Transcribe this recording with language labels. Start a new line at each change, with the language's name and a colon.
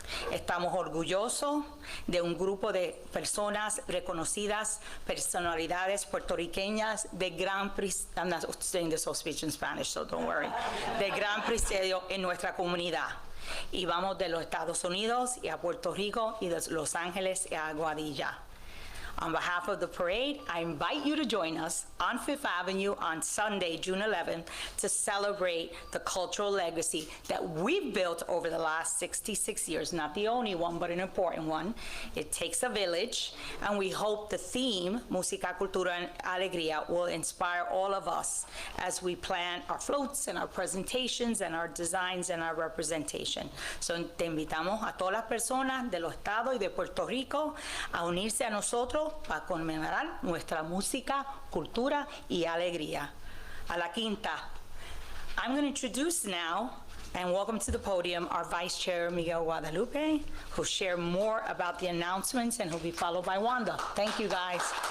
Spanish: Estamos orgullosos de un grupo de personas reconocidas, personalidades puertorriqueñas de gran prestigio.
English: I'm not saying this whole speech in Spanish, so don't worry.
Spanish: De gran prestigio en nuestra comunidad. Y vamos de los Estados Unidos y a Puerto Rico y de Los Ángeles y a Aguadilla.
English: On behalf of the parade, I invite you to join us on Fifth Avenue on Sunday, June 11th, to celebrate the cultural legacy that we've built over the last 66 years. Not the only one, but an important one. It takes a village, and we hope the theme, Música, Cultura, and Alegría, will inspire all of us as we plan our floats and our presentations and our designs and our representation.
Spanish: So te invitamos a todas las personas de los estados y de Puerto Rico a unirse a nosotros para conmemorar nuestra música, cultura y alegría. A la quinta.
English: I'm going to introduce now and welcome to the podium our Vice Chair, Miguel Guadalupe, who'll share more about the announcements and who'll be followed by Wanda. Thank you, guys.